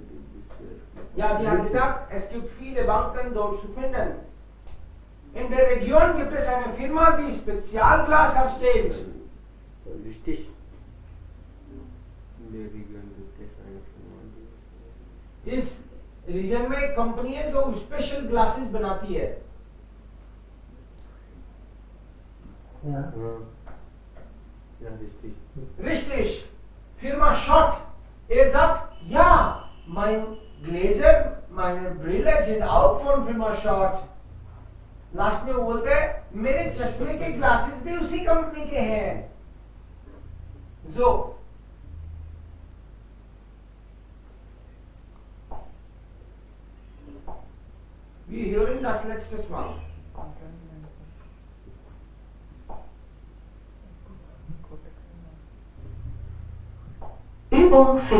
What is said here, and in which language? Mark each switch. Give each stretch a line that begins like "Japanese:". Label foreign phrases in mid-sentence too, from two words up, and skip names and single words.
German: Ja, die haben gesagt, es gibt viele Banken dort zu finden. In der Region gibt es eine Firma, die Spezialglas herstellt. Richtig. In der Region gibt es eine Firma,
Hindi: इस रीजन में एक कंपनी है जो
English: special glasses
Hindi: बनाती है.
German: Ja. Ja, richtig. Richtig. Firma Schott. Sagt, ja, mein Gläser, meine Brille sind auch von Firma Schott.
Hindi: लास्ट में बोलते हैं मेरे चश्मे के ग्लासेस भी उसी कंपनी के हैं.
German: So wir hören das letztes Mal. Übung 5.